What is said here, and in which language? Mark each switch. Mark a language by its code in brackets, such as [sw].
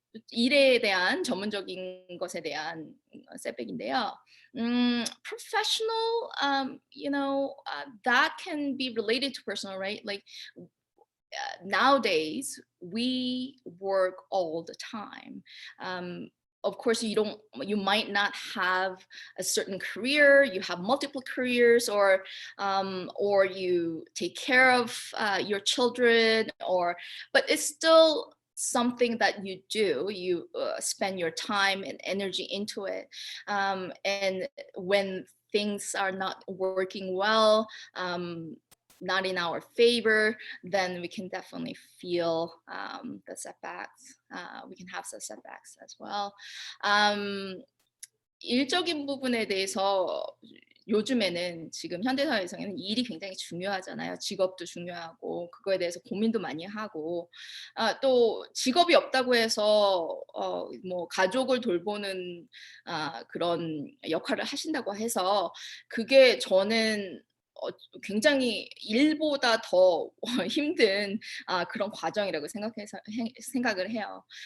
[ko] 일에 대한 전문적인 것에 대한 setback인데요. [en] Professional, that can be related to personal, right? Like nowadays we work all the time. Of course, you might not have a certain career, you have multiple careers, or you take care of your children, but it's still something that you do. You spend your time and energy into it, and when things are not working well, not in our favor, then we can definitely feel the setbacks. We can have some setbacks as well. [ko] 일적인 부분에 대해서 요즘에는 지금 현대사회에서는 일이 굉장히 중요하잖아요. 직업도 중요하고 그거에 대해서 고민도 많이 하고 또 직업이 없다고 해서 뭐 가족을 돌보는 그런 역할을 하신다고 해서 그게 저는 굉장히 일보다 더 힘든 그런 과정이라고 생각을 해요.